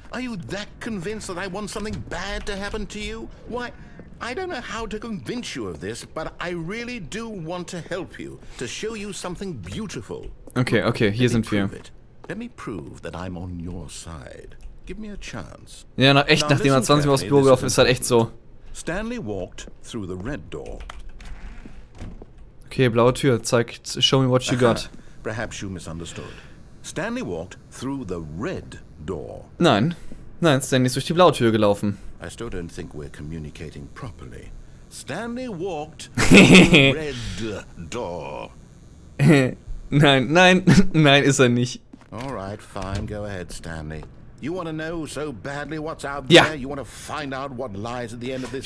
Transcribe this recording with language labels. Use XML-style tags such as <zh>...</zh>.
<en>Are you that convinced that I want something bad to happen to you? Why, I don't know how to convince you of this, but I really do want to help you, to show you something beautiful.</en> <de>Okay, okay, hier sind wir.</de> <en>Let me prove that I'm on your side. Give me a chance.</en> <de>Ja, echt, nachdem er 20 Mal aufs Büro gelaufen ist, halt echt so.</de> <en>Stanley walked through the red door. Okay,</en> <de>blaue Tür, zeigt,</de> <en>show me what you got. Perhaps you misunderstood. Stanley walked through the red door.</en> <de>Nein, Stanley ist durch die blaue Tür gelaufen.</de> <en>I still don't think we're communicating properly. Stanley walked through the red door.</en> <de>Nein, ist er nicht.</de> <en>All right, fine, go ahead, Stanley. You want to know so badly what's out there? You want to find out what lies at the end of this?</en>